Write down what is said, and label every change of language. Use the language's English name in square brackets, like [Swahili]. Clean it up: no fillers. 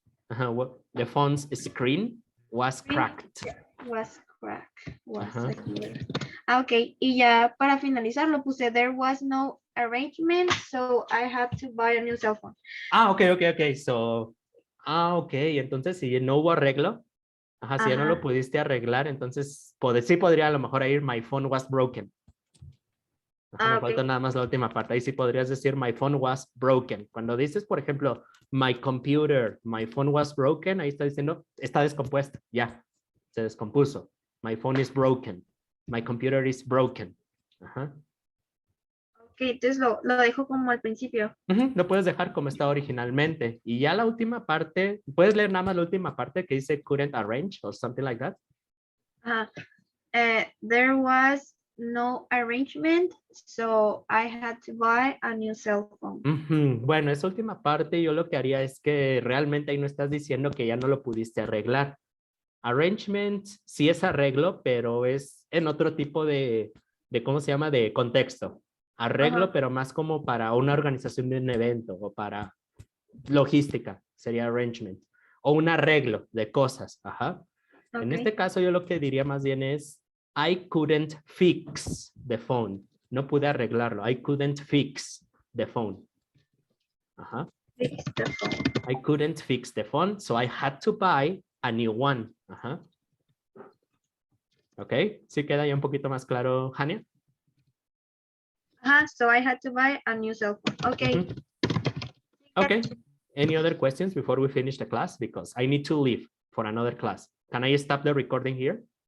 [English] The phone's screen was cracked. Was cracked. Ajá. Ok, [Spanish] y ya para finalizar lo puse, [English] there was no arrangement, so I had to buy a new cell phone. Okay. [Spanish] So, entonces si no hubo arreglo, si ya no lo pudiste arreglar, entonces sí podría a lo mejor ir, [English] my phone was broken. [Spanish] Me falta nada más la última parte. Ahí sí podrías decir, [English] my phone was broken. [Spanish] Cuando dices, por ejemplo, [English] my computer, my phone was broken, [Spanish] ahí está diciendo, está descompuesto, ya, se descompuso. [English] My phone is broken. My computer is broken. [Spanish] Ok, entonces lo dejo como al principio. Lo puedes dejar como está originalmente. Y ya la última parte, puedes leer nada más la última parte que dice couldn't arrange or something like that. [English] There was no arrangement, so I had to buy a new cell phone. [Spanish] Bueno, esa última parte yo lo que haría es que realmente ahí no estás diciendo que ya no lo pudiste arreglar. Arrangement sí es arreglo, pero es en otro tipo de ¿cómo se llama? De contexto. Arreglo, pero más como para una organización de un evento o para logística, sería arrangement. O un arreglo de cosas, En este caso yo lo que diría más bien es [English] I couldn't fix the phone. [Spanish] No pude arreglarlo. [English] I couldn't fix the phone. Fix the phone. I couldn't fix the phone, so I had to buy a new one. [Spanish] Ok, ¿sí queda ya un poquito más claro, Hania? [English] So I had to buy a new cell phone. Okay. Okay. Any other questions before we finish the class? Because I need to leave for another class. Can I stop the recording here?